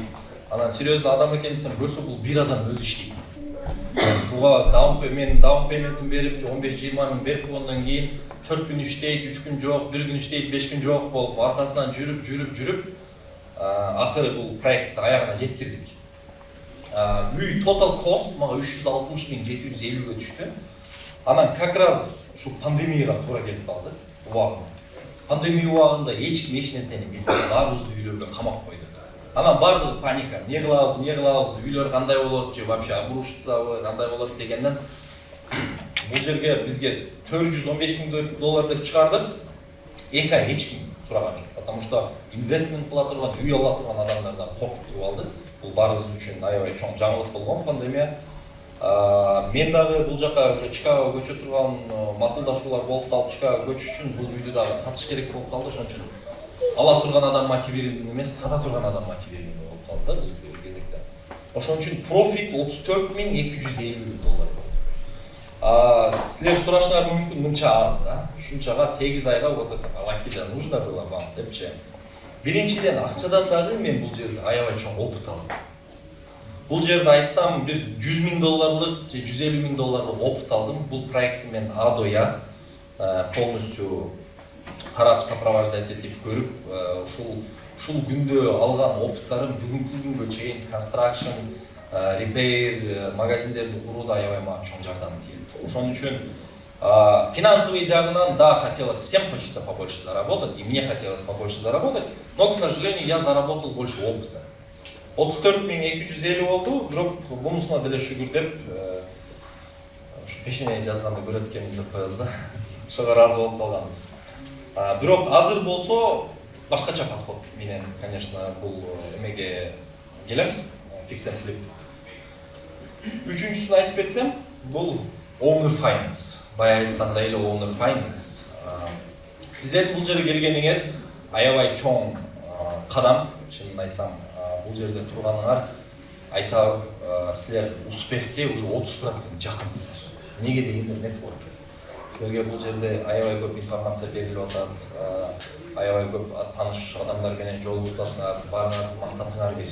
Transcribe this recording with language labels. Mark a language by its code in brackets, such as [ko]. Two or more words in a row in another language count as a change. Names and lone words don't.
[ky] Анан серьезный адам экен десем, көрсө бул бир адам өзү иштейт. Буга мен даун пейментин берип, 15-20 миң берип болгондон кийин 4 күн иштейт, 3 күн жок, 1 күн иштейт, 5 күн жок болуп, аркасынан жүрүп, акыры бул проектти аягына жеткирдик. Үй [en] total cost [ky] мага $360 миң 750ге түштү. Анан [ru] как раз [ky] ушу пандемияга туура келип калды убагында. Пандемия убагында эч ким эч нерсени билбей, баарыбызды үйлөргө камап койду. Анан баардыгы паника, эмне кылабыз, үйлөр кандай болот же вообще обрушицабы, кандай болот дегенден бул жерге бизге $415,000 деп чыгардык. 2 ай эч ким сураган жок, [ru] потому что [ky] инвестмент кыла турган, үй ала турган адамдардан коркуп туруп алды. Бул баарыбыз үчүн аябай чоң жаңылык болгон пандемия. Мен дагы бул жака уже Чикаго көчө турган макулдашуулар болуп калып, Чикаго көчүш үчүн бул үйдү дагы сатыш керек болуп калды. Ошон үчүн ала турган адам мотивированный эмес, сата турган адам мотивированный болуп калды бул кезекте. Ошон үчүн профит $34,250. Силер сурашыңар мүмкүн мынча аз да. Ушунчага 8 айга [ru] вот это [ky] алакида [ru] нужно было вам [ky] депчи. Биринчиден акчадан дагы мен бул жерде аябай чоң опыт алдым. Бул жерде айтсам бир $100,000 же $150,000 опыт алдым. Бул проектти мен [ru] А до Я полностью [ky] карап сопровождать этип көрүп, ушул күндө алган опыттарым бүгүнкү күнгө чейин [en] construction, repair, [ky] магазиндерди курууда аябай мага чоң жардам тийет. Ошон үчүн [ru] финансовый [ky] жагынан да [ru] хотелось, всем хочется побольше заработать, и мне хотелось побольше заработать, но, к сожалению, я заработал больше опыта. [ky] 34,250 болду, бирок бунусуна деле шүгүр деп, ушу пешенеге жазганда көрөт экенбиз деп коебуз да. Ошого ыраазы болуп калганбыз. Бирок азыр болсо башкача подход менен, конечно, бул эмеге келем, [en] fix and flip. [ky] Үчүнчүсүн айтып кетсем, бул [en] owner finance. [ky] Бая айткандай эле [en] owner finance. [ky] Сиздердин бул жерге келгениңер аябай чоң кадам, чынын айтсам. Бул жерде турганыңар айтар, силер успехке уже 30% жакынсыздар. Неге дегенде нетворкинг. Силерге бул жерде аябай көп информация берилип атат, аябай көп тааныш адамдар менен жолугушасыңар, баарыңар максатыңар бир.